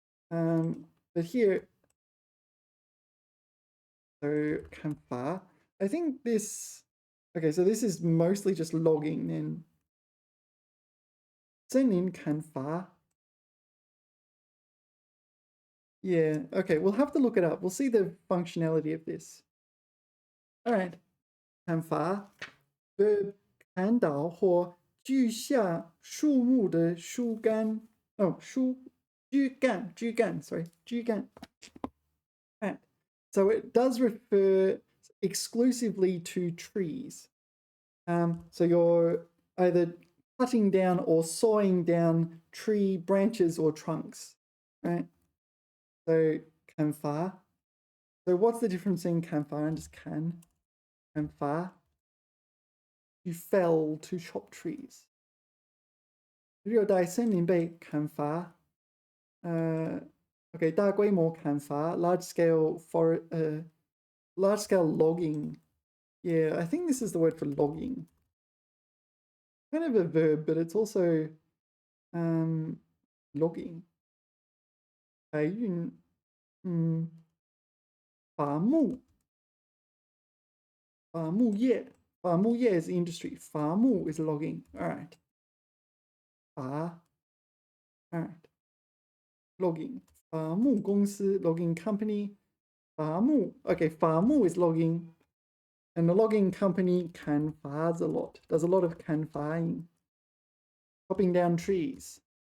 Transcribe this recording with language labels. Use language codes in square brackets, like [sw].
[en] But here, so 砍伐, I think this, okay, so this is mostly just logging then. [zh] 森林砍伐. [en] Yeah, okay, we'll have to look it up. We'll see the functionality of this. All right, [zh] 砍伐 verb 砍倒或锯下树木的树干. [en] Oh, 枝干, sorry, 枝干. Right. So it does refer exclusively to trees. So you're either cutting down or sawing down tree branches or trunks, right? So 砍伐.So what's the difference in 砍伐 and just 砍? 砍伐.You fell to chop trees. [zh] 热带森林被砍伐. [en] Okay, 大规模砍伐, large scale logging. Yeah, I think this is the word for logging. Kind of a verb, but it's also logging. 海运, 伐木业 is industry. 伐木 is logging. All right. 伐, all right. Logging. 伐木公司 logging company. 伐木. Okay, 伐木 is logging. And the logging company 砍伐 a lot, does a lot of 砍伐ing, chopping down trees.